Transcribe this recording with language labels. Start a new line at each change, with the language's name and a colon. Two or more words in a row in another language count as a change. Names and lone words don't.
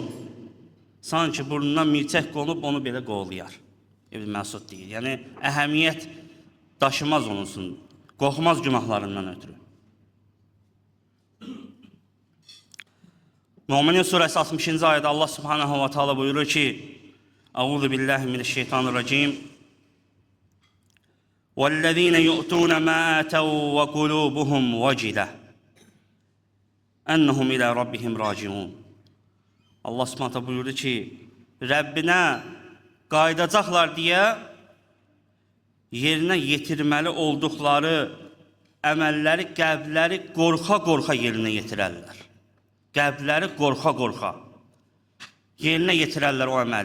Azerbaijani: Sanki burnuna milçək qonub onu belə qovlayar. İbn Məsud deyir. Yəni, əhəmiyyət daşımaz onun üçün. Qorxmaz günahlarından ötürü. Müminin surəsi 60-cı ayədə
Arabic: الله سبحانه وتعالى
Azerbaijani: buyurur ki,
Arabic: أعوذ بالله من الشيطان الرجيم. وَالَّذ۪ينَ يُؤْتُونَ مَا آتَوْا وَقُلُوبُهُمْ وَجِلَةٌ اَنَّهُمْ اِلَى رَبِّهِمْ رَاجِعُونَ. الله سبحانه وتعالى
Azerbaijani: buyurdu ki, Rəbbinə qayıdacaqlar deyə yerinə yetirməli olduqları əməlləri, qəlbləri qorxa-qorxa yerinə yetirərlər. Qəlbləri qorxa-qorxa yerinə yetirərlər o əməli.